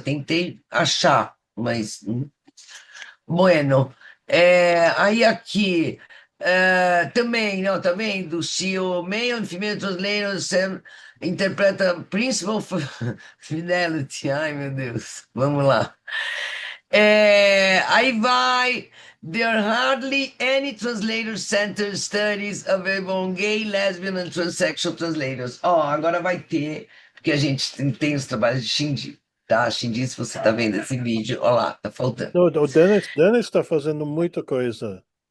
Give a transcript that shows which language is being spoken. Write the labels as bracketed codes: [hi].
[pt] Tentei achar, mas. Bueno. Aí aqui. Também, não, também do CEO, [en] male and female translators interpreta principal fidelity. [pt] Ai, meu Deus. Vamos lá. Aí vai. [en] There are hardly any translator-centered studies available on gay, lesbian and transsexual translators. [pt] Ó, agora vai ter, porque a gente tem os trabalhos de Shinji, tá? Shinji, se você tá vendo esse vídeo, ó lá, tá faltando. Não, o Dennis está fazendo muita coisa.